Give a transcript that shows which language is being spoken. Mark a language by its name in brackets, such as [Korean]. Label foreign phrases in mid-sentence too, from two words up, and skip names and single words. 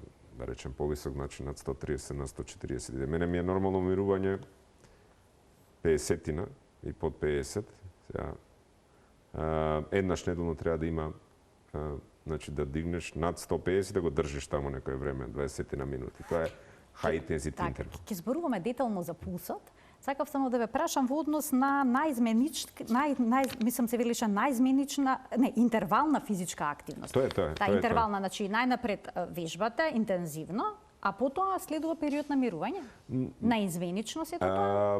[Macedonian] Да речем, повисок, значи над 130 на 140. Мене ми е нормално умирување 50-тина и под 50. Еднаш неделно треба да има, значи да дигнеш над 150 да го држиш таму некој време, 20 на минути. Тоа е [English] high intensity interval. [Macedonian] Ќе зборуваме детално за пулсот. Сакав само да ве прашам во однос на мислам се велише најизменична, интервална физичка активност. Тоа е. Интервална, значи најнапред вежбата интензивно, а потоа следува период на мирување. Најизменично се тоа.